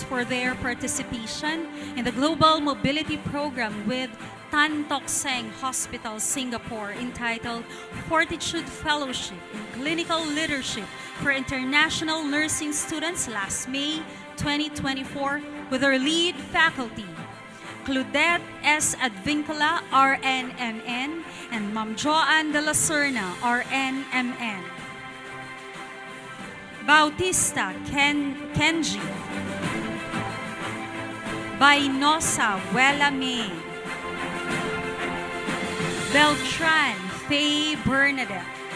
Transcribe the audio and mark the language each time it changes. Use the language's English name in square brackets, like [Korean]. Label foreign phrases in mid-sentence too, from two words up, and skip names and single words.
[English] for their participation in the Global Mobility Program with Tan Tock Seng Hospital, Singapore, entitled Fortitude Fellowship in Clinical Leadership for International Nursing Students last May 2024, with our lead faculty, Claudette S. Advincula, RN, MN, and Ma'am Joanne de la Serna, RN, MN. Bautista Kenji. Bainosa Welame. Beltran Faye Bernadette.